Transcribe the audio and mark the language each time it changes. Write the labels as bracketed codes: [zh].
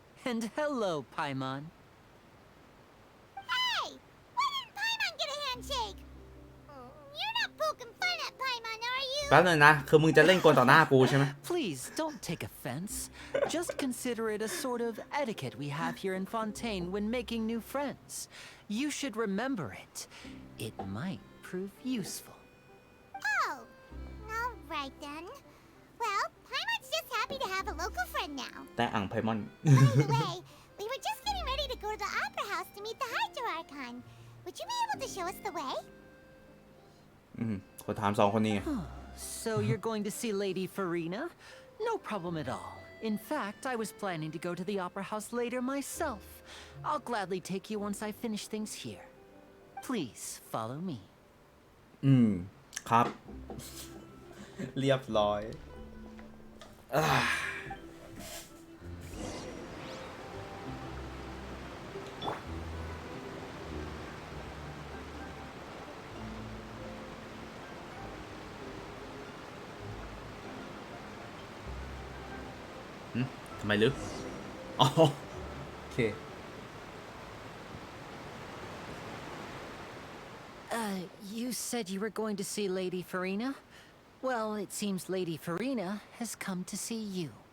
[en] And hello, Paimon. Hey! Why didn't Paimon get a handshake? You're not poking fun at Paimon, are you? [th] แป๊บนึงนะ คือมึงจะเล่นกลต่อหน้ากูใช่ไหม [en] Please, don't take offense. Just consider it a sort of etiquette we have here in Fontaine when making new friends. You should remember it. It might prove useful. Oh, all right then. Well, Paimon's just happy to have a local friend now. [th] แต่อ่างไพมอน [en] By the way, we were just getting ready to go to the Opera House to meet the Hydro Archon. Would you be able to show us the way? [th] ขอถามสองคนนี้ [en] So you're going to see Lady Farina? No problem at all. In fact, I was planning to go to the Opera House later myself. I'll gladly take you once I finish things here. Please follow me. [th] ครับ เรียบร้อยทำไมลึกอ๋อโอเค [en] You said you were going to see Lady Farina? Well, it seems Lady Farina has come to see you.